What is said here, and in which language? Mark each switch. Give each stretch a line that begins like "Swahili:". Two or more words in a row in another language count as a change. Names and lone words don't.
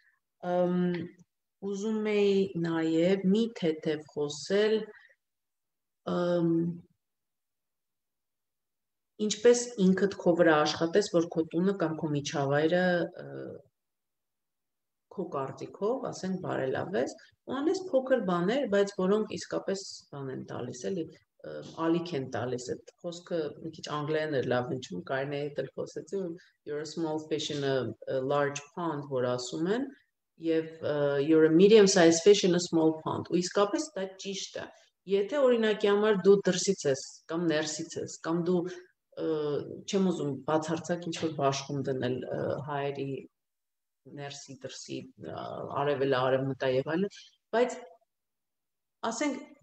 Armenian: Ուզում եի նաև մի թեթև խոսել ինչպես ինքդ քո վրա աշխատես, որ քո տունը կամ քո միջավայրը քո կարծիքով, ասենք բարելավես, ու անես փոքր բաներ, բայց որոնք իսկապես բան են տալիս, էլի ալիք են տալիս, այդ խոսքը մի քիչ անգլերեն էր լավ հնչում, կարելի է էլ խոսեցի,
English: you're a small fish in a large pond,
Armenian: որ ասում են, եւ
English: you're a medium-sized fish in a small pond,
Armenian: ու իսկապես դա ճիշտ է։ Եթե օրինակի համար դու դրսից ես, կամ ներսից ես, կամ դու չեմ ուզում բացարձակ ինչ-որ բաշխում դնել հայերի ներսի դրսի արևելը արևմտա եւ այլն, բայց ասենք